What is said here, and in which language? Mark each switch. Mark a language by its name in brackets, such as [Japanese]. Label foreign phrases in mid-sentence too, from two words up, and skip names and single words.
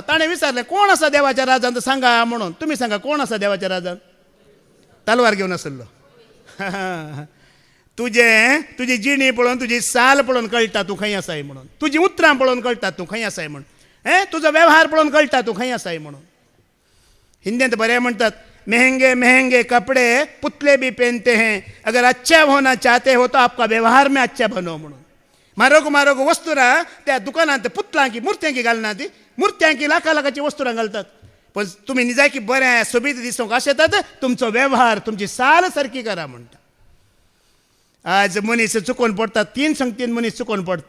[Konkani] ताणें विचारलें कोण आसा देवाच्या राजांत सांगा म्हणून. तुमी सांगा कोण आसा देवाच्या राजांत. तलवार घेवन आसलो. तुजी जिणी पळोवन तुजी साल पळोवन कळटा तूं खंय आसाय म्हणून. तुजी उतरां पळोवन कळटा तूं खंय आसाय म्हणून. तुजो वेव्हार पळोवन कळटा तूं खंय आसाय म्हणून. हिंदींत बरें म्हणटात [Hindi] महंगे महंगे कपड़े पुतले भी पहनते हैं अगर अच्छा होना चाहते हो तो आपका व्यवहार में अच्छा बनो म्हणून. [Konkani] म्हारग वस्तुरा त्या दुकानांत पुतलांकी मुर्त्यांकी घालना ती मुर्त्यांकी लाखाची वस्तुरां घालतात. पण तुम्ही निजाय की बऱ्या सोबीत दिसूंक आशेतात तुमचो व्यवहार तुमची साल सारकी करा म्हणटा. आज मनीस चुकोवन पडटा 3 संगतीन मनीस चुकोवन पडटा.